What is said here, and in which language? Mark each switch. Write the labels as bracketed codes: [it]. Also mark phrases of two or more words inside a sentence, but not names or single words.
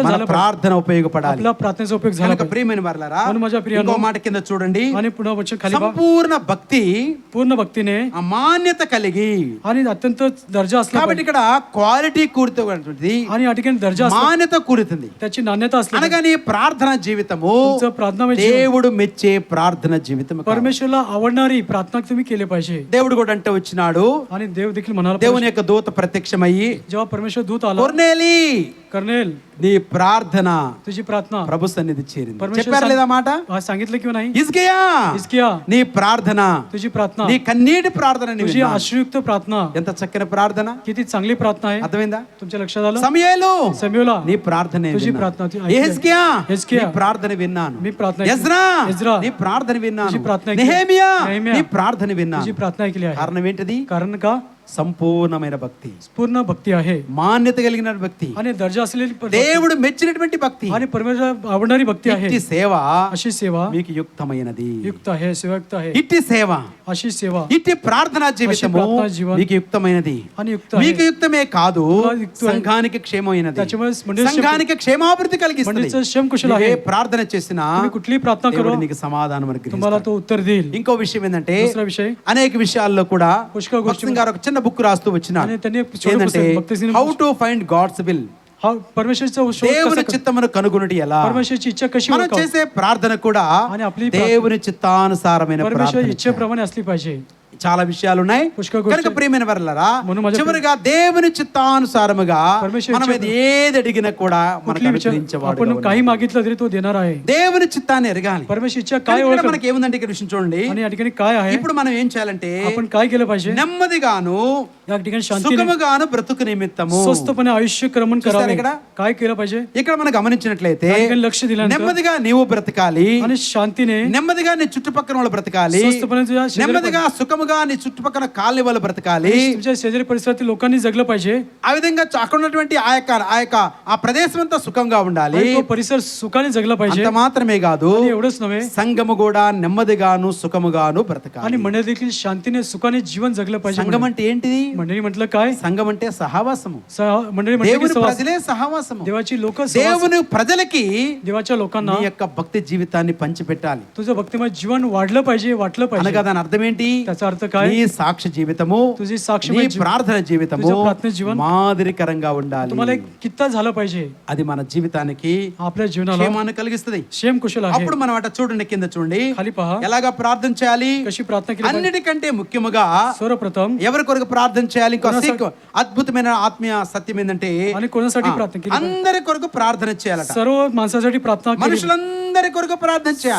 [te] మన [mr] झालं पाहिजे. [te] ప్రార్థన ఉపయోగపడాలి. [mr] आपला प्रार्थनेचा उपयोग झाला [te] కనుక [mr] पाहिजे. [te] ప్రియమైన వర్లారా, [mr] म्हणून माझ्या प्रियानो, [te] ఇంకో మాట కింద చూడండి. [mr] आणि पुन्हा वचन खाली पहा. [te] సంపూర్ణ భక్తి [mr] पूर्ण भक्तीने [te] ఆ మాన్యత కలిగి, [mr] आणि अत्यंत दर्जा असला [te] కాబట్టి [mr] पाहिजे. [te] ఇక్కడ క్వాలిటీ కూడినటువంటిది, [mr] आणि या ठिकाणी दर्जा असला, [te] మాన్యత కూడుతుంది. [mr] त्याची नाण्यता असली पाहिजे. [te] అనగా నీ ప్రార్థన జీవితము [mr] तुमचं प्रार्थनामय जीवन [te] దేవుడు మెచ్చే ప్రార్థన జీవితం. [mr] परमेश्वरला आवडणारी प्रार्थना तुम्ही केली पाहिजे. [te] దేవుడు కూడా అంటే వచ్చినాడు, [mr] आणि देव देखील म्हणाला [te] దేవుని యొక్క దూత ప్రత్యక్షమయ్యి, [mr] जेव्हा परमेश्वर दूत आला, [te] కొర్నేలి [mr] कर्नेल [te] నీ ప్రార్థన [mr] तुझी प्रार्थना [te] ప్రభు సన్నిధి చేరింది. [mr] परमेश्वर [te] చెప్పారు లేదా మాట? [mr] सांगितलं किंवा नाही? [te] హిజ్కియా [mr] हिजकिया, [te] నీ ప్రార్థన, [mr] तुझी प्रार्थना, [te] నీ కన్నీటి ప్రార్థన [mr] तुझी अश्रुयुक्त प्रार्थना, [te] ఎంత చక్కని ప్రార్థన. [mr] किती चांगली प्रार्थना आहे. [te] అర్థమైందా? [mr] तुमच्या लक्षात आलं? [te] సమూయేలు సమూయేలా, నీ ప్రార్థన [mr] तुझी प्रार्थना ती ऐकली. [te] హిజ్కియా [mr] हिजकिया, [te] నీ ప్రార్థన విన్నాను. [mr] मी प्रार्थना ऐकली. [te] ఎజ్రా ఎజ్రా, నీ ప్రార్థన విన్నాను. [mr] तुझी प्रार्थना ऐकली. [te] నెహెమియా నెహెమియా, నీ ప్రార్థన [mr] तुझी [te] విన్నాను. [mr] प्रार्थना ऐकली आहे. [te] కారణం ఏంటిది? [mr] कारण का? [te] సంపూర్ణమైన భక్తి, [mr] पूर्ण भक्ती आहे [te] మాన్యత కలిగిన భక్తి, [mr] आणि दर्जा असलेली [te] దేవుడు మెచ్చినటువంటి భక్తి. [mr] आणि परमेश्वर आवडणारी भक्ती आहे. [te] ఇట్టి సేవ [mr] अशी सेवा [te] మీకు యుక్తమైనది. [mr] युक्त आहे, सेवायुक्त आहे. [te] ఇట్టి సేవ, [mr] अशी सेवा [te] ఇట్టి ప్రార్థనా జీవితము ప్రార్థనా జీవనం మీకు యుక్తమైనది. [mr] आणि युक्त आहे. [te] మీకు యుక్తమే కాదు, [mr] तुला युक्त आहे. [te] సంఘానికి క్షేమమైనది, [mr] त्याच्यामुळे मंडळी [te] సంఘానికి క్షేమాభివృద్ధి కలిగిస్తుంది. [mr] मंडळीचं क्षेमकुशल [te] నువ్వు [mr] आहे. [te] ఏ ప్రార్థన చేసినా [mr] तुम्ही कुठलीही प्रार्थना करो, [te] దేవుడు నీకు సమాధానం [mr] तुम्हाला [te] అనుగ్రహిస్తాడు. [mr] तो उत्तर देईल. [te] ఇంకో విషయం ఏంటంటే, [mr] दुसरा विषय, [te] అనేక విషయాల్లో కూడా పుష్కల గోష్ఠి భక్సింగ్ గారు ఒక చిన్న బుక్ రాస్తూ వచ్చినారు. [mr] आणि त्यांनी एक छोटं [te] ఏంటంటే [mr] पुस्तक, भक्ती सिंह [en] How to find God's will, [mr] हा परमेश्वरचा शोध [te] దేవుని [mr] कसा, [te] చిత్తమును కనుగొనుట ఎలా. [mr] परमेश्वरची इच्छा कशी [te] మనం [mr] ओळखावी? [te] చేసే ప్రార్థన కూడా [mr] आणि आपली [te] దేవుని చిత్తానుసారమైన [mr] परमेश्वर [te] ప్రార్థన. [mr] इच्छेप्रमाणे असली पाहिजे. [te] చాలా విషయాలు ఉన్నాయి. పుష్కల గోష్ఠి. కనుక ప్రియమైన వర్లారా, [mr] म्हणून माझ्या [te] చివరిగా దేవుని చిత్తానుసారముగా [mr] परमेश्वर [te] మనం ఏది అడిగినా కూడా మనకు [mr] कुठली विचार [te] అనుగ్రహించేవాడుగా [mr] आपण [te] ఉన్నాడు. [mr] काही मागितलं तरी तो देणार आहे. [te] దేవుని చిత్తాన్ని ఎరగాలి. [mr] परमेश्वर इच्छा [te] కానీ [mr] काय [te] ఇక్కడ [mr] ओळख, [te] మనకి ఏముందంటే ఇక్కడ విషయం చూడండి. [mr] आणि या ठिकाणी काय आहे, [te] ఇప్పుడు మనం ఏం చేయాలంటే [mr] आपण काय केलं पाहिजे? [te] నెమ్మదిగాను [mr] या ठिकाणी शांतीने, [te] సుఖముగాను బ్రతుకు నిమిత్తము. [mr] स्वस्थपणे आयुष्य क्रमण [te] చూస్తారా [mr] करावे. [te] ఇక్కడ? [mr] काय केलं पाहिजे? [te] ఇక్కడ మనం గమనించినట్లయితే [mr] या ठिकाणी लक्ष दिल्यानंतर [te] నెమ్మదిగా నీవు బ్రతకాలి, [mr] आणि शांतीने, [te] నెమ్మదిగా నీ చుట్టుపక్కల వాళ్ళు బ్రతకాలి, [mr] स्वस्थपणे तुझ्या शेजारी, [te] నెమ్మదిగా సుఖముగా నీ చుట్టుపక్కల కాలనీ వాళ్ళు బ్రతకాలి. [mr] तुमच्या शेजारी परिसरातील लोकांनी जगलं पाहिजे. [te] ఆ విధంగా అక్కడ ఉన్నటువంటి ఆ ప్రదేశం అంతా సుఖంగా ఉండాలి. [mr] आणि तो परिसर सुखाने जगला पाहिजे. [te] అంత మాత్రమే కాదు, [mr] आणि एवढंच नव्हे, [te] సంఘము కూడా నెమ్మదిగాను సుఖముగాను బ్రతకాలి. [mr] आणि मंडळी देखील शांतीने सुखाने जीवन जगलं पाहिजे. [te] సంఘం అంటే ఏంటిది? [mr] मंडळी म्हटलं काय? [te] సంఘం అంటే సహవాసము. [mr] मंडळी म्हटलं की [te] దేవుని [mr] सहवास. [te] ప్రజలే సహవాసము. [mr] देवाची लोक [te] దేవుని ప్రజలకి [mr] देवाच्या लोकांना [te] నీ యొక్క భక్తి జీవితాన్ని పంచిపెట్టాలి. [mr] तुझं भक्तिमय जीवन वाढलं पाहिजे, वाटलं पाहिजे. [te] అనగా దాని అర్థం ఏంటి? [mr] त्याचा अर्थ काय? [te] నీ సాక్షి జీవితము, [mr] तुझी [te] నీ [mr] साक्षीमय जीवन, [te] ప్రార్థన జీవితము [mr] तुझं प्रार्थना जीवन [te] మాదిరికరంగా ఉండాలి. [mr] तुम्हाला एक कित्ता झालं पाहिजे. [te] అది మన జీవితానికి [mr] आपल्या जीवनाला [te] క్షేమాన్ని కలిగిస్తుంది. [mr] क्षेम कुशल आहे. [te] అప్పుడు మనం అట చూడండి, కింద చూడండి, [mr] खाली पहा [te] ఎలాగా ప్రార్థన చేయాలి. [mr] कशी प्रार्थना केली पाहिजे. [te] అన్నిటికంటే ముఖ్యముగా [mr] सर्वप्रथम [te] ఎవరి కొరకు ప్రార్థన చేయాలి? ఇంకో అద్భుతమైన ఆత్మీయ సత్యం ఏంటంటే, [mr] आणि कोणासाठी प्रार्थना केली पाहिजे? [te] అందరి కొరకు ప్రార్థన చేయాలట. [mr] सर्व माणसासाठी प्रार्थना केली. [te] మనుషులందరి కొరకు ప్రార్థన చేయాలి.